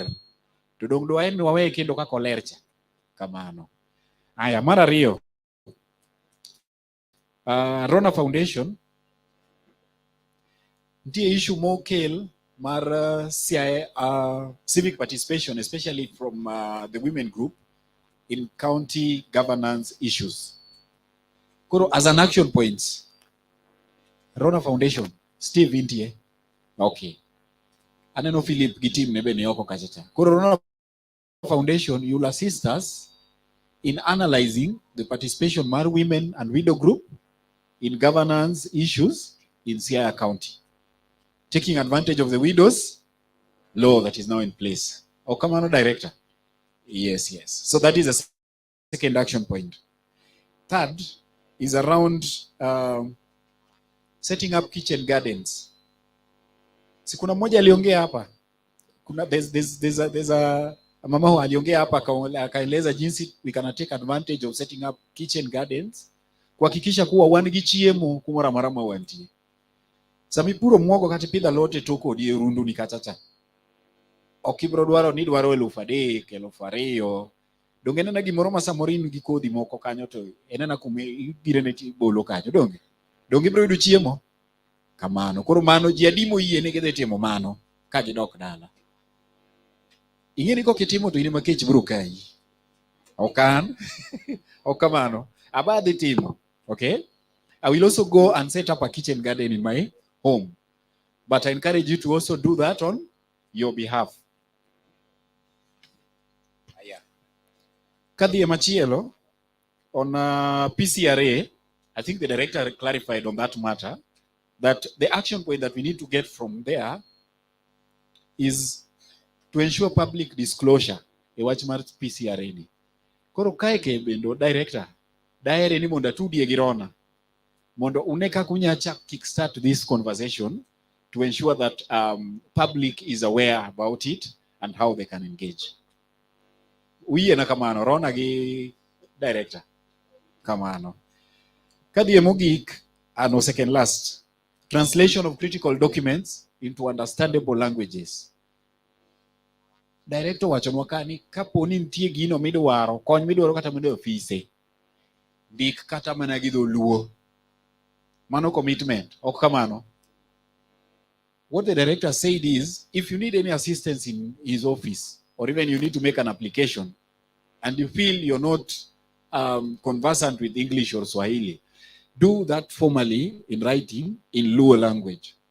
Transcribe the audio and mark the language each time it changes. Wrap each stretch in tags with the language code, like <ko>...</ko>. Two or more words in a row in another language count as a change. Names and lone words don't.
<luo>To dong dwa en wawe kendo ka koler cha. Kamano. Aya, mar ariyo. Rona Foundation,</luo> <en>the issue</en> <luo>mokel mar</luo> <en>civic participation, especially from the women group in county governance issues. Koro as an action point, Rona Foundation, Steve Intie, okay.</en> <luo>Aneno Philip Gitim nebe ni yoko kachacha.</luo> <en>Koro Rona Foundation, you'll assist us in analyzing the participation mar women and widow group in governance issues in Siaya County, taking advantage of the widows law that is now in place. Oh, come on, director. Yes, yes. So that is a second action point. Third is around setting up kitchen gardens.</en> <sw>Si kuna mmoja aliongea hapa.</sw> <en>There's a mama who</en> <sw>aliongea hapa akaeleza jinsi</sw> <en>we can take advantage of setting up kitchen gardens</en> <sw>kuhakikisha kuwa</sw> <luo>wan gi chiemo kumora marama wantie. Sami puro muogo kati pidha lote toko die rundu ni kachacha. Okibro dwaro ni dwaro 3,000, 2,000. Donge nena gimoro ma samorin gi kodhi moko kanyo to enena kume ibirene ti bolo kanyo donge. Donge ibro yudo chiemo. Kamano. Koro mano ji adimo yie ne gidhi timo mano ka gidok dala. Ingeni ko kitimo to ine makech bro kai. Okan. Okamano. Abadhi timo.</luo> <en>Okay? I will also go and set up a kitchen garden in my home. But I encourage you to also do that on your behalf. Yeah.</en> <luo>Kadhi machielo</luo> <en>on PCRA, I think the director clarified on that matter, that the action point that we need to get from there is to ensure public disclosure.</en> <luo>E wach mar PCRA ni. Koro kae ke bendo director, daere ni monda tudie gi Rona. Mondo uneka kunyacha</luo> <en>kickstart this conversation to ensure that public is aware about it and how they can engage.</en> <luo>Uye na kamano, Rona gi director. Kamano. Kadhi mogik, ano</luo> <en>second last. Translation of critical documents into understandable languages.</en> <luo>Director wachonwa kani kapo ni nitie gino midwaro, kony midwaro kata midwaro ofise. Dik kata mana gi dholuo. Mano commitment. Ok kamano.</luo> <en>What the director said is, if you need any assistance in his office, or even you need to make an application, and you feel you're not conversant with English or Swahili, do that formally in writing in Luo language.</en>